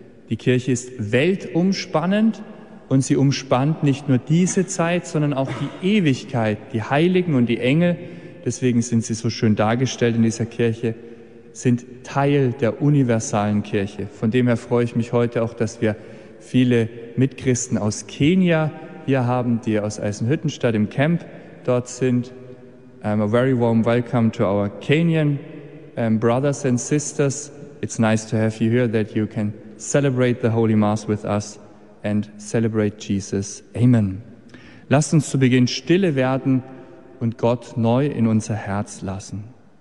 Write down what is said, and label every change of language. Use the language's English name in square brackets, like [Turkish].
[German] Die Kirche ist weltumspannend und sie umspannt nicht nur diese Zeit, sondern auch die Ewigkeit, die Heiligen und die Engel, deswegen sind sie so schön dargestellt in dieser Kirche, sind Teil der universalen Kirche. Von dem her freue ich mich heute auch, dass wir viele Mitchristen aus Kenia hier haben, die aus Eisenhüttenstadt im Camp dort sind. [English] A very warm welcome to our Kenyan brothers and sisters. It's nice to have you here, that you can celebrate the Holy Mass with us and celebrate Jesus. Amen. [German] Lasst uns zu Beginn stille werden und Gott neu in unser Herz lassen.